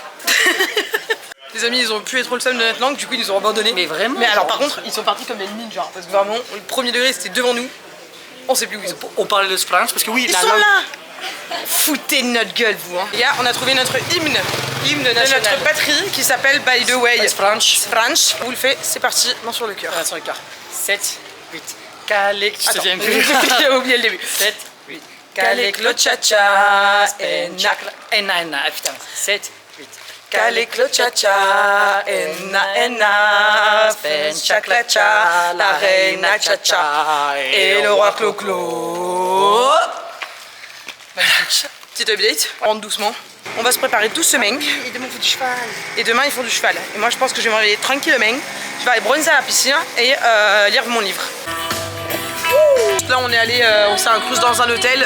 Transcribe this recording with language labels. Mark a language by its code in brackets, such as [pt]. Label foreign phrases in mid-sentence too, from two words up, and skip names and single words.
[fr] Les amis, ils ont pu être le seum de notre langue, du coup ils nous ont abandonnés. Mais vraiment. Mais alors par contre, ils sont partis comme des ninjas. Parce que vraiment, le premier degré c'était devant nous. On sait plus où ils sont. On parlait de French parce que oui, Ils la sont langue. là! Foutez de notre gueule, vous. Hein. Les gars, on a trouvé notre hymne de notre patrie qui s'appelle By the Way. French. French. On vous le fait, c'est parti, main sur le cœur. Sur le cœur. 7, 8. Calé. Tu te souviens plus. J'ai oublié le début. 7, 8. Calé, clo, cha cha, Enna. Ah putain. 7, 8. Calé, clo, cha cha, enna, Spen, chacla cha, la reina cha cha, et le roi clo clo. Magnifique. Petite update, on rentre doucement. On va se préparer doucement. Et demain, il faut du cheval. Et demain, ils font du cheval. Et moi, je pense que je vais me réveiller tranquillement. Je vais aller bronzer à la piscine et lire mon livre. Là, on est allé, on s'est incrusté dans un hôtel.